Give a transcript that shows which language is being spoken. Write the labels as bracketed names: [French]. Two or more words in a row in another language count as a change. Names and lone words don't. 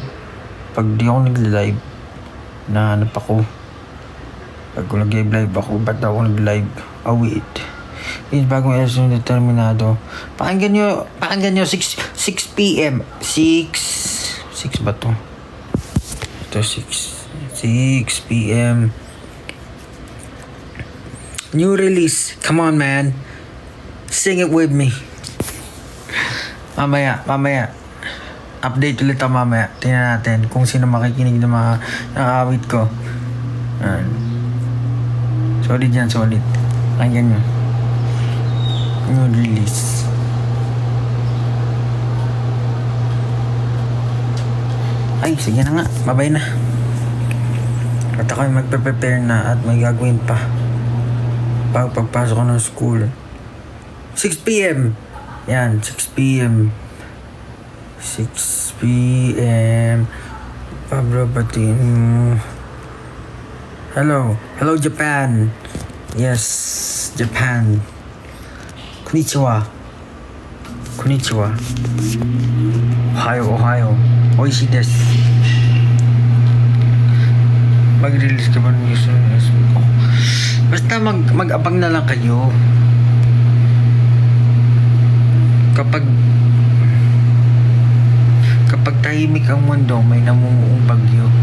[Filipino] Pag di ako nag-live, nahanap ako. Pag nag-live ako, ba't ako nag-live? Oh, wait. Yung bagong episode ng Determinado. Pakinggan nyo 6 p.m. 6 ba to? Ito 6 p.m. [English] New release. Come on, man. Sing it with me. [Filipino] Mamaya. Update ulit ako mamaya. Tingnan natin kung sino makikinig ng mga awit ko. Solid yan, solid. Pakinggan nyo. [English] New release. [Filipino] Ay, sige na nga. Babay na. At ako'y magpe-prepare na at may gagawin pa. Pagpasok ko ng school. 6 p.m. Yan, 6 p.m. Pablo, batiin mo. [English] Hello Japan. Yes, Japan. [Japanese] Konnichiwa. Ohio. 美味しいです. [Filipino] Mag-release ka ba ng news? Basta mag-abang na lang kayo. Kapag tahimik ang mundo, may namumuong bagyo.